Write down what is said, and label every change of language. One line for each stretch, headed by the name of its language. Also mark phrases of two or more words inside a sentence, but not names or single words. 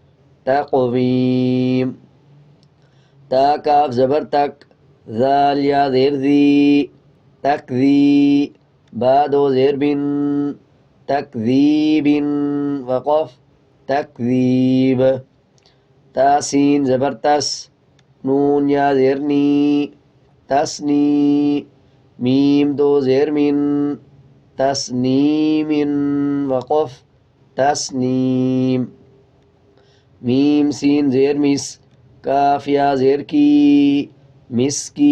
Urdu: تقویم تا کاف زبر تک ذال یا زیر ذی تکذی با دو زیر بن تکذیب وقف تکذیب. تا سین زبر تس نون یا زیر نی تسنی. میم دو زیر من تسنیم وقف تسنیم. میم سین زیر مس کاف یا زیر کی مسکی.